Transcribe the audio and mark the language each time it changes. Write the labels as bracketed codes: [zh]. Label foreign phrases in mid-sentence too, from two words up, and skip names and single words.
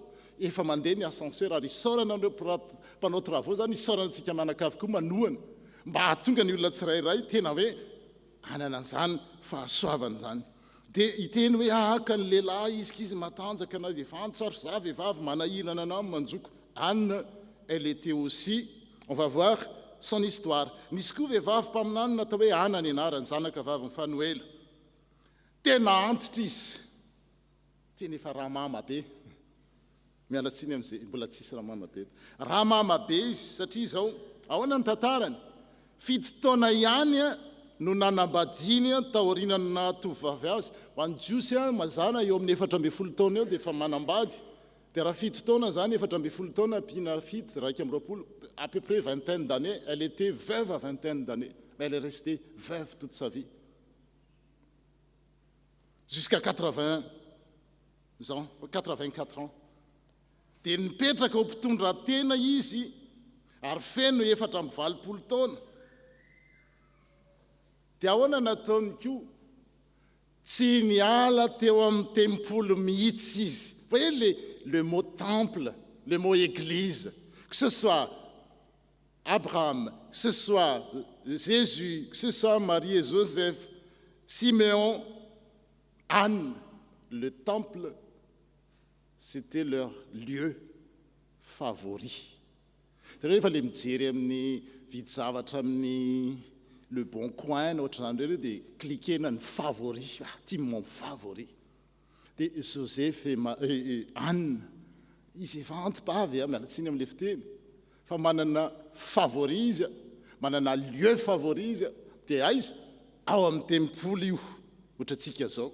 [mg] Efa mandeha ny ascenseur ary isaorana andreo mpanao travaux zany isaorana antsika manakavy koa manohana mba hahatonga ny olona tsirairay tena hoe anana an'izany fahasoavana zany. Dia hiteny hoe ahaka ny lehilahy izy matanjaka na efa antitra ary za vehivavy manahirana anao manjoko Anne, [fr] elle était aussi, on va voir son histoire. [mg] Nisy koa vehivavy mpaminany natao hoe Anna ny anarany, zanaka vavy Fanuela. Tena antitra izy. Tena efa rahamama be. Mialatsiny amin'izay mbola tsisy rahamama be. Rahamama be izy satria izao ahoana ny tantarany. Fito taona ihany no nanambadiny taorinana tovovavy azy. Ho an'ny jiosy mazana eo amin'ny 14 taona eo dia efa manambady. Dia raha fito taona zany 14 taona ampina fito raika amby roapolo, [fr] à peu près vingtaine d'années, elle était veuve à vingtaine d'années, mais elle est restée veuve toute sa vie. Jusqu'à 80 ans, 84 ans. [mg] Dia nipetraka ao mpitondran-tena izy ary feno 420 taona. Dia ahoana nataony koa? Tsy niala teo amin'ny tempolo mihitsy izy. [fr] Vous voyez le mot temple, le mot église, que ce soit Abraham, que ce soit Jésus, que ce soit Marie et Joseph, Siméon, Anne, le temple, c'était leur lieu favori. [mg] Rehefa le mijery amin'ny vidy zavatra amin'ny le bon coin ohatr'izany reo dia cliquena ny favori, tia [fr] mon favori. [mg] Dia Joseph et Anne, izy efa antipavy mialatsiny amin'le fiteny, fa manana favori izy, manana [fr] lieu favori [mg] izy, dia aiza ao amin'ny tempolo io, ohatratsika zao.